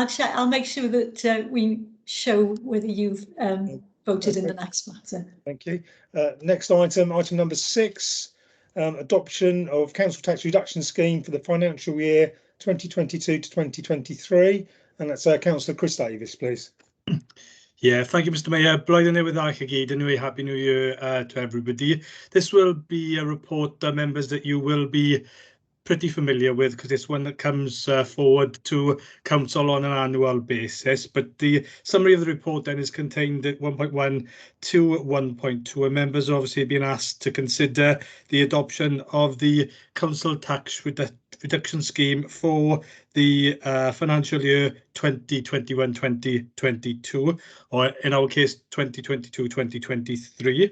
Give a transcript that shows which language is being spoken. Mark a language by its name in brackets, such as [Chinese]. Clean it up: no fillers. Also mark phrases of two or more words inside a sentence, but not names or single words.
[English] I'll make sure that we show whether you've voted in the next matter. Thank you. Next item number 6, adoption of council tax reduction scheme for the financial year 2022 to 2023, and that's Councillor Chris Davis, please. Yeah, thank you, Mr. Mayor. [Welsh] Blwyddyn newydd dda chi gyd. [English] Anyway, Happy New Year to everybody. This will be a report, members, that you will be pretty familiar with because it's one that comes forward to council on an annual basis. But the summary of the report then is contained at 1.1 to 1.2, and members are obviously being asked to consider the adoption of the council tax reduction scheme for the financial year 2021-2022, or in our case 2022-2023.